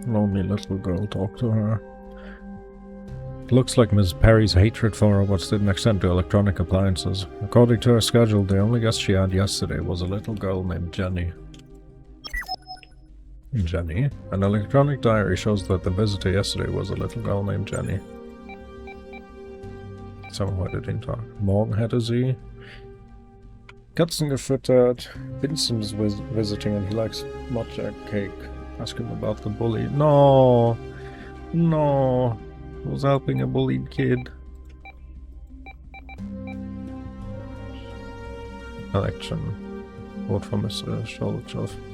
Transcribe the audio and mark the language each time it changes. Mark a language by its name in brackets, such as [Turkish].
[English] Lonely little girl, talk to her. It looks like Ms. Parry's hatred for robots didn't extend to electronic appliances. According to her schedule, the only guest she had yesterday was a little girl named Jenny. Jenny? An electronic diary shows that the visitor yesterday was a little girl named Jenny. [German] Jetzt haben wir heute den Tag. Morgen hätte sie Katzen gefüttert. [English] Vincent is visiting and he likes matcha cake. Ask him about the bully. No! No! I was helping a bullied kid. Election. Vote for Mr. Sholochov.